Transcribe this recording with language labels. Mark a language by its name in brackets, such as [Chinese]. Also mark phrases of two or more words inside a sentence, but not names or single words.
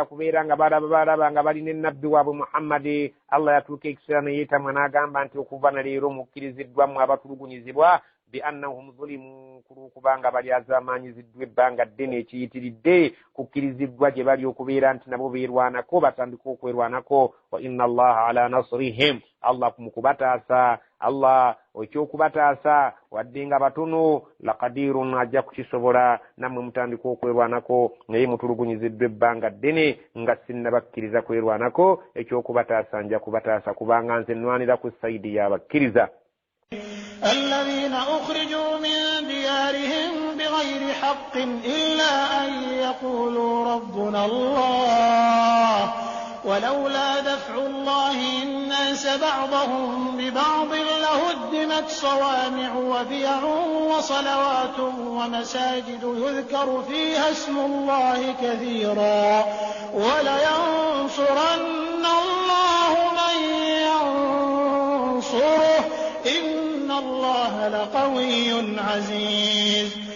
[Ganda] kubeera nga balaba nga balina ennabbi waabwe muhammadi allah yatuuka ekiseera neyeetamwa n'agamba nti okuva na leero mukkiriziddwamu abatulugunyizibwa [Arabic] بأنهم ظلموا [Ganda] kulwokubanga bali azaamanyiziddwa ebbanga ddene ekiyitiridde kukkiriziddwa gye bali okubeera nti nabo beerwanako batandika okwerwanako [Arabic] وإن الله على نصرهم [Ganda] allah mukubataasa allah ekyokubataasa wadde nga batono laqadirun ajja kukisobola nammwe mutandika okwerwanako naye mutulugunyiziddwa ebbanga ddene nga sinnabakkiriza kwerwanako ekyokubataasa nja kubataasa kubanga nze nnwanira ku sayidi y'abakkiriza [Arabic] الذين أخرجوا من ديارهم بغير حق إلا أن يقولوا ربنا الله ولولا دفع الله الناس بعضهم ببعض لهدمت صوامع وبيع وصلوات ومساجد يذكر فيها اسم الله كثيرا ولينصرن الله من ينصره إن الله لقوي عزيز